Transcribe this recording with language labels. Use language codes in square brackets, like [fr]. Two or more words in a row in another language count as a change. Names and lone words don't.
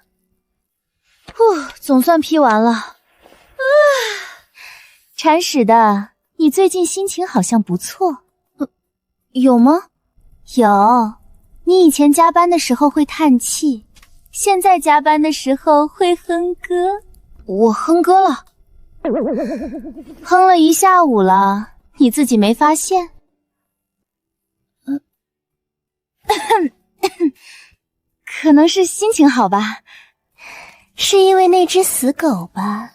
[zh] 總算批完了。鏟屎的，你最近心情好像不錯。有嗎？有。你以前加班的時候會嘆氣，現在加班的時候會哼歌。我哼歌了，哼了一下午了，你自己沒發現？可能是心情好吧，是因為那隻死狗吧？